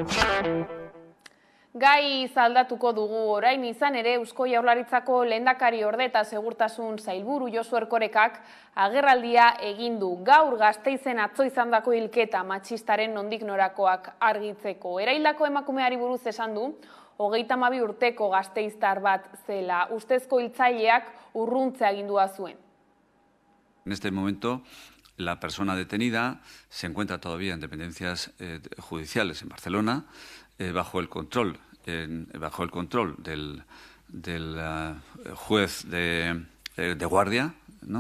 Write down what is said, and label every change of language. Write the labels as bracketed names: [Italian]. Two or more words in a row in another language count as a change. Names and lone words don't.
[Basque] Gai zaldatuko dugu orain izan ere Eusko Jaurlaritzako lehendakari orde eta segurtasun sailburu Josu Erkorekak agerraldia egin du gaur Gasteizen atzo izandako hilketa matxistaren nondik norakoak argitzeko. Eraildako emakumeari buruz esan du, 32 urteko gasteiztar bat zela, ustezko hiltzaileak urruntze agindua zuen. [Spanish] En este momento, la persona detenida se encuentra todavía en dependencias judiciales en Barcelona, bajo el control del juez de guardia, ¿no?